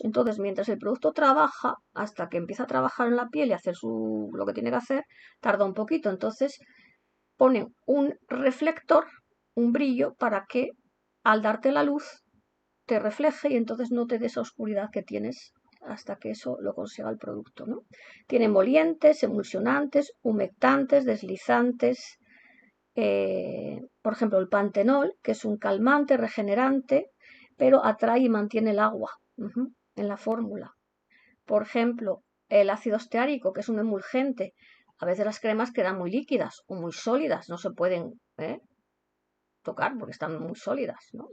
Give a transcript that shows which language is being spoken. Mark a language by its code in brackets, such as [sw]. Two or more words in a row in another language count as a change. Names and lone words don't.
[es] Entonces, mientras el producto trabaja, hasta que empieza a trabajar en la piel y hacer lo que tiene que hacer, tarda un poquito. Entonces, ponen un reflector, un brillo, para que al darte la luz te refleje y entonces no te dé esa oscuridad que tienes hasta que eso lo consiga el producto, ¿no? Tiene emolientes, emulsionantes, humectantes, deslizantes, por ejemplo, el pantenol, que es un calmante, regenerante, pero atrae y mantiene el agua en la fórmula. Por ejemplo, el ácido esteárico, que es un emulgente. A veces las cremas quedan muy líquidas o muy sólidas, no se pueden tocar porque están muy sólidas, ¿no?